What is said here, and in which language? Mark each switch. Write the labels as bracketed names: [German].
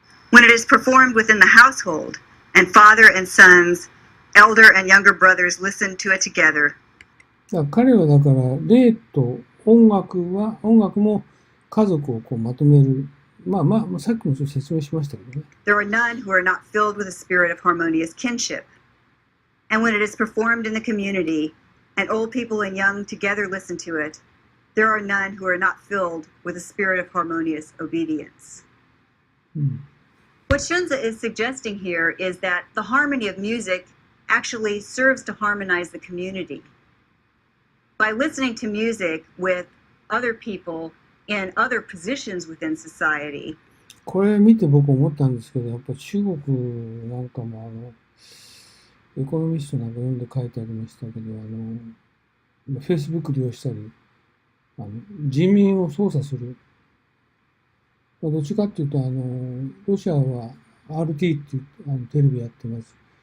[English] When it is performed within the household, and father and sons, elder and younger brothers listen to it together, [Japanese] だから彼はだから、霊と音楽も家族をこうまとめる。さっきもちょっと説明しましたけどね。 [English] there are none who are not filled with a spirit of harmonious kinship. And when it is performed in the community, and old people and young together listen to it, there are none who are not filled with a spirit of harmonious obedience. What Shunza is suggesting here is that the harmony of music actually serves to harmonize the community. By listening to music with other people in other positions within society, [Japanese] これ見て僕思ったんですけど、やっぱ中国なんかもエコノミストなんか読んで書いてありましたけど、Facebook 利用したり、人民を操作する。どっちかっていうと、ロシアは RT っていうテレビやってます。